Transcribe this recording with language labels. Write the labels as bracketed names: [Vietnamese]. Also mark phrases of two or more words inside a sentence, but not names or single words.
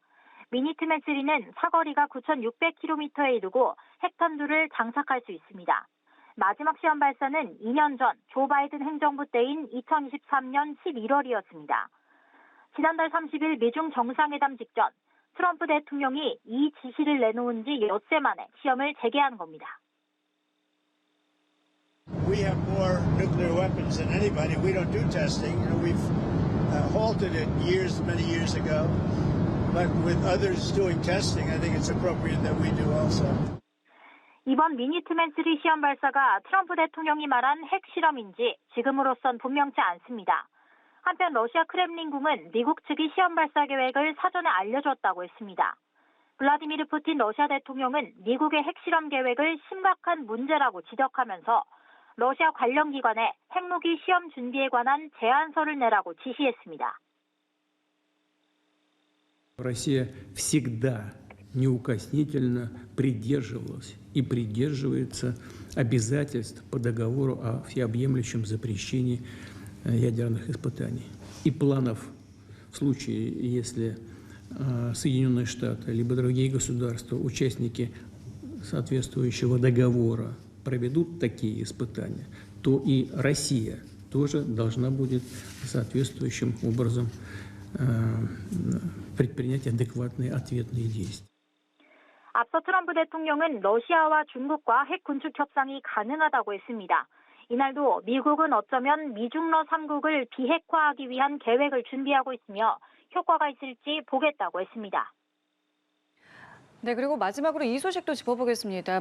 [Korean] 미니트맨 3는 사거리가 9,600km에 이르고 핵탄두를 장착할 수 있습니다. 마지막 시험 발사는 2년 전 조 바이든 행정부 때인 2023년 11월이었습니다. 지난달 30일 미중 정상회담 직전 트럼프 대통령이 이 지시를 내놓은 지 엿새 만에 시험을 재개한 겁니다. [English] We have more nuclear weapons than anybody. We don't do testing. We've halted it many years ago. But with others doing testing, I think it's appropriate that we do also. [Korean] 이번 미니트맨 3 시험 발사가 트럼프 대통령이 말한 핵실험인지 지금으로선 분명치 않습니다. 한편 러시아 크렘린궁은 미국 측이 시험 발사 계획을 사전에 알려줬다고 했습니다. 블라디미르 푸틴 러시아 대통령은 미국의 핵실험 계획을 심각한 문제라고 지적하면서 러시아 관련 기관에 핵무기 시험 준비에 관한 제안서를 내라고 지시했습니다. [Russian] Россия всегда неукоснительно придерживалась и придерживается обязательств по договору о всеобъемлющем запрещении ядерных испытаний и планов в случае, если Соединенные Штаты либо другие государства, участники соответствующего договора, проведут такие испытания, то и Россия тоже должна будет соответствующим образом предпринять адекватные ответные действия. [Korean] 앞서 트럼프 대통령은 러시아와 중국과 핵 군축 협상이 가능하다고 했습니다. 이날도 미국은 어쩌면 미중러 3국을 비핵화하기 위한 계획을 준비하고 있으며 효과가 있을지 보겠다고 했습니다. 네, 그리고 마지막으로 이 소식도 짚어보겠습니다.